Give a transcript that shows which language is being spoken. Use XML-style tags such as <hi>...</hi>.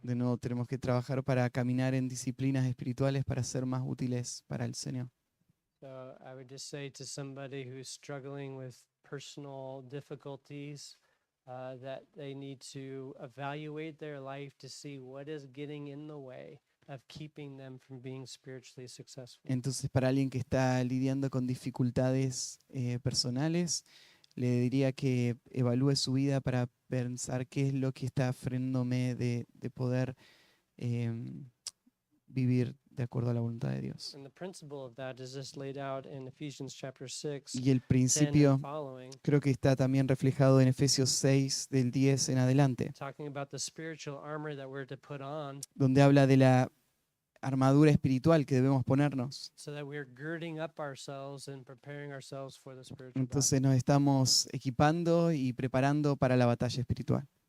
<es>De nuevo, tenemos que trabajar para caminar en disciplinas espirituales para ser más útiles para el Señor.</es> <en>So I would just say to somebody who's struggling with personal difficulties that they need to evaluate their life to see what is getting in the way of keeping them from being spiritually successful.</en> <es>Entonces, para alguien que está lidiando con dificultades personales, le diría que evalúe su vida para pensar qué es lo que está frenándome de poder vivir de acuerdo a la voluntad de Dios.</es> <en>And the principle of that is just laid out in Ephesians chapter 6,</en> <es>Y el 10 principio</es> <en>and following,</en> <es>creo que está también reflejado en Efesios 6, del 10 en adelante,</es> <en>talking about the spiritual armor that we're to put on</en> <es>donde habla de la armadura espiritual que debemos ponernos.</es> <en>so that we're girding up ourselves and preparing ourselves for the spiritual battle.</en> <es>Entonces nos estamos equipando y preparando para la batalla espiritual.</es>